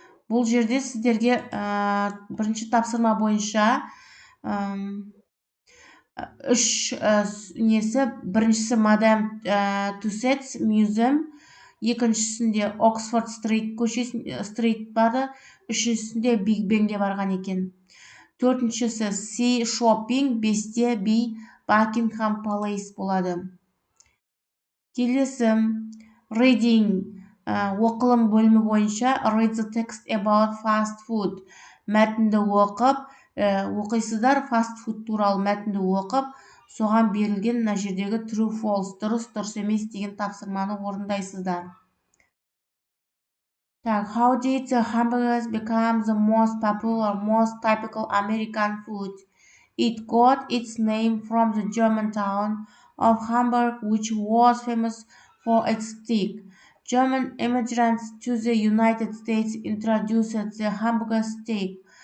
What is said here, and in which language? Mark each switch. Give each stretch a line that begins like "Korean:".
Kazakh: Бұл жерде сіздерге бірінші тапсырма бойынша 3 біріншісі Madame Tussauds Museum, екіншісінде Oxford Street барды, үшіншісінде Big Ben'ге барған екен. Төртіншісі Sea Shopping, 5-те B Buckingham Palace болады.
English: Келесі Reading
Kazakh: оқылым бөлімі бойынша
English: read the text about fast food.
Kazakh: Мәтінді оқисыздар, fast food туралы мәтінді оқып, соған берілген мына жердегі true false, дұрыс емес деген тапсырманы орындайсыздар.
English: How did the hamburgers become the most popular, most typical American food? It got its name from the German town of Hamburg, which was famous for its steak. German immigrants to the United States introduced the hamburger steak.